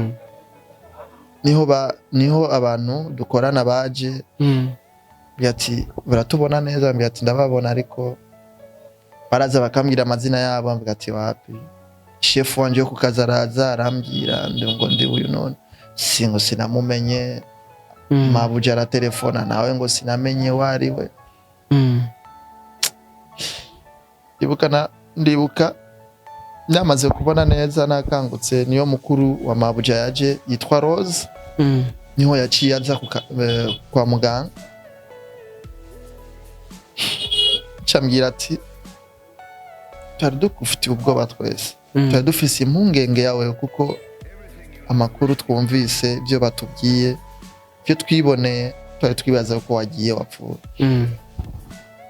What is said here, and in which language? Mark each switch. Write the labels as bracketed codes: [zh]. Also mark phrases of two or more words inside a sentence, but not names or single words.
[rn] Niho abantu dukorana baje byati baratubona neza byati ndababona ariko baraza bakambwira amazina yabo ambwira ati wapi chef wanje yo kukazaraza arambwira ngo ndi uyu none singo sinamumenye mabuja ara telefona nawe ngo sinamenye wariwe. Ndibuka namaze kubona neza nakangutse niyo mukuru wa mabuja yaje yitwa Rose. Niho yaciye aza kwa muganga cambwira ati twari dufitiye ubwoba twese twari dufise impungenge yawe kuko amakuru twumvise byo batubwiye byo twiboneye twari twibaza ko wagiye wapfuye.